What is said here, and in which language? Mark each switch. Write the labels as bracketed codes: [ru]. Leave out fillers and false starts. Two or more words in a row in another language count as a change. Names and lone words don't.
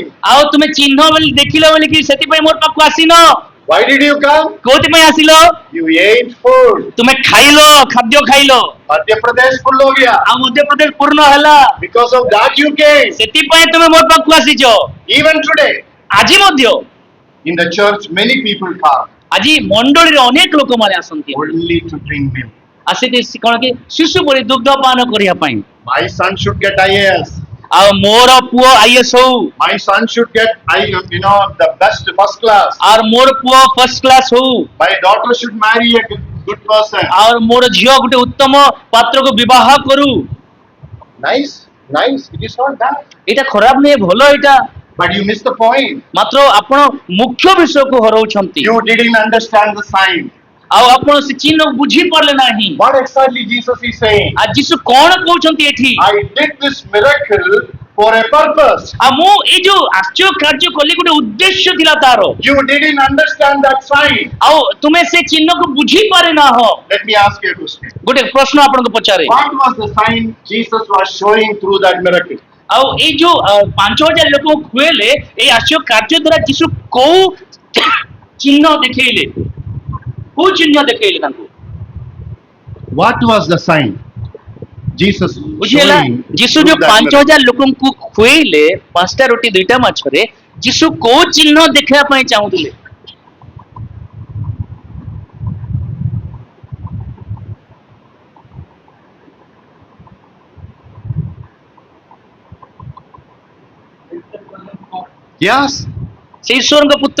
[or] ଆଉ ତୁମେ ଚିହ୍ନ ବୋଲି ଦେଖିଲ ବୋଲି କି ସେଥିପାଇଁ ମୋ ପାଖକୁ ଆସିନ? [en] Why did you come? [or] କୋଉଥିପାଇଁ ଆସିଲ? [en] You ate food. [or] ତୁମେ ଖାଇଲ, ଖାଦ୍ୟ ଖାଇଲ, [hi] मध्य प्रदेश फुल हो गया. [or] ଆଉ ମଧ୍ୟପ୍ରଦେଶ ପୂର୍ଣ୍ଣ ହେଲା, [en] Because of that you came. [or] ସେଥିପାଇଁ ତୁମେ ମୋ ପାଖକୁ ଆସିଛ। [en] Even today, [or] ଆଜି ମଧ୍ୟ [en] in the church, many people come. [or] ଆଜି ମଣ୍ଡଳୀରେ ଅନେକ ଲୋକମାନେ ଆସନ୍ତି [en] only to drink milk. [or] ଆସିକି କଣ କି ଶିଶୁ ପରି ଦୁଗ୍ଧ ପାନ କରିବା ପାଇଁ। [en] My son should get IAS. [or] ଆଉ ମୋର ପୁଅ ଆଇଏସ୍ ହଉ, [en] My son should get the best first class. [or] ଆଉ ମୋର ପୁଅ [en] first class [or] ହଉ, [en] My daughter should marry a good person. [or] ଆଉ ମୋର ଝିଅ ଗୋଟେ ଉତ୍ତମ ପାତ୍ରକୁ ବିବାହ କରୁ। [en] Nice, nice. It is not bad. [or] ଏଇଟା ଖରାପ ନୁହେଁ, ଭଲ ଏଇଟା। [en] But you missed the point. [or] ମାତ୍ର ଆପଣ ମୁଖ୍ୟ ବିଷୟକୁ ହରଉଛନ୍ତି। [en] You didn't understand the sign. [or] ଆଉ ଆପଣ ସେ ଚିହ୍ନ ବୁଝି ପାରିଲେ ନାହିଁ। [en] What exactly Jesus is saying? [or] ଆଉ ଯୀଶୁ କଣ କହୁଛନ୍ତି ଏଠି? [en] I did this miracle for a purpose. [or] ଆଉ ମୁଁ ଏଇ ଯୋଉ ଆଶ୍ଚର୍ଯ୍ୟ କାର୍ଯ୍ୟ କଲି ଗୋଟେ ଉଦ୍ଦେଶ୍ୟ ଥିଲା ତାର। [en] You didn't understand that sign. [or] ଆଉ ତୁମେ ସେ ଚିହ୍ନକୁ ବୁଝି ପାରିନାହ। [en] Let me ask you a question. [or] ଗୋଟେ ପ୍ରଶ୍ନ ଆପଣଙ୍କୁ ପଚାରେ। [en] What was the sign Jesus was showing through that miracle? [or] ଆଉ ଏଇ ଯୋଉ 5,000 ଲୋକଙ୍କୁ ଖୁଏଇଲେ ଏଇ ଆଶ୍ଚର୍ଯ୍ୟ କାର୍ଯ୍ୟ ଦ୍ୱାରା ଯୀଶୁ କୋଉ ଚିହ୍ନ ଦେଖେଇଲେ? କୋଉ ଚିହ୍ନ ଦେଖେଇଲେ ତାଙ୍କୁ? [en] What was the sign Jesus [or] ବୁଝିହେଲା? [en] showing [or] ଯୀଶୁ [en] through [or] ଯୋଉ [en] that miracle? [or] 5,000 ଲୋକଙ୍କୁ ଖୁଏଇଲେ 5ଟା ରୁଟି 2ଟା ମାଛରେ, ଯୀଶୁ କୋଉ ଚିହ୍ନ ଦେଖେଇବା ପାଇଁ ଚାହୁଁଥିଲେ? [en] Yes. [or] ସେ ଈଶ୍ୱରଙ୍କ ପୁତ୍ର।